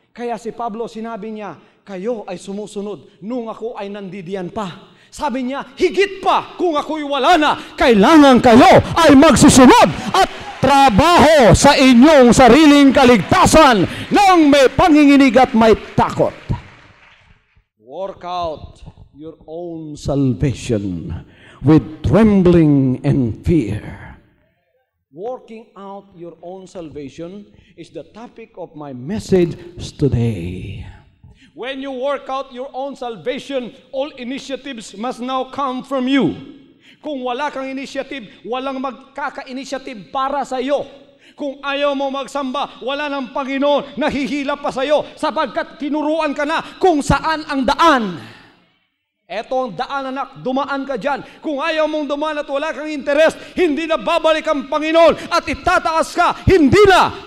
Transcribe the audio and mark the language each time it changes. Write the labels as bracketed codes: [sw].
[tl] Kaya si Pablo sinabi niya, kayo ay sumusunod nung ako ay nandidiyan pa. Sabi niya, higit pa kung ako'y wala na, kailangan kayo ay magsusunod at trabaho sa inyong sariling kaligtasan ng may panginginig at may takot. [en] Work out your own salvation with trembling and fear. Working out your own salvation is the topic of my message today. When you work out your own salvation, all initiatives must now come from you. [tl] Kung wala kang initiative, walang magkaka-initiative para sa iyo. Kung ayaw mo magsamba, wala ng Panginoon, nahihila pa sa iyo sapagkat tinuruan ka na kung saan ang daan. Eto ang daan, anak, dumaan ka dyan. Kung ayaw mong dumaan at wala kang interes, hindi na babalik ang Panginoon at itataas ka, hindi na.